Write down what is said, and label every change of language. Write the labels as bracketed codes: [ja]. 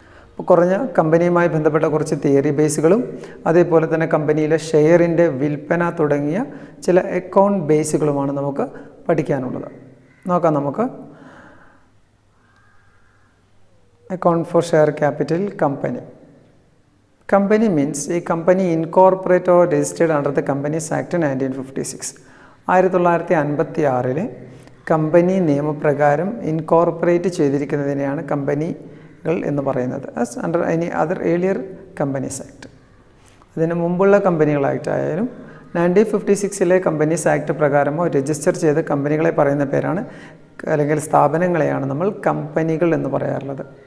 [ml] അപ്പോൾ കുറഞ്ഞ കമ്പനിയുമായി ബന്ധപ്പെട്ട കുറച്ച് തിയറി ബേസുകളും അതേപോലെ തന്നെ കമ്പനിയിലെ ഷെയറിൻ്റെ വിൽപ്പന തുടങ്ങിയ ചില അക്കൗണ്ട് ബേസുകളുമാണ് നമുക്ക് പഠിക്കാനുള്ളത്. നോക്കാം നമുക്ക് account for share capital company. [en] Company means a company incorporated or registered under the Companies Act 1956. [ml] 1956 company നിയമപ്രകാരം ഇൻകോർപ്പറേറ്റ് ചെയ്തിരിക്കുന്നതിനെയാണ് കമ്പനികൾ എന്ന് പറയുന്നത്. [en] As under any other earlier companies act. [ml] അതിന് മുമ്പുള്ള കമ്പനികളായിട്ടായാലും 1956 കമ്പനീസ് ആക്ട് പ്രകാരമോ രജിസ്റ്റർ ചെയ്ത കമ്പനികളെ പറയുന്ന പേരാണ്, അല്ലെങ്കിൽ സ്ഥാപനങ്ങളെയാണ് നമ്മൾ കമ്പനികൾ എന്ന് പറയാറുള്ളത്.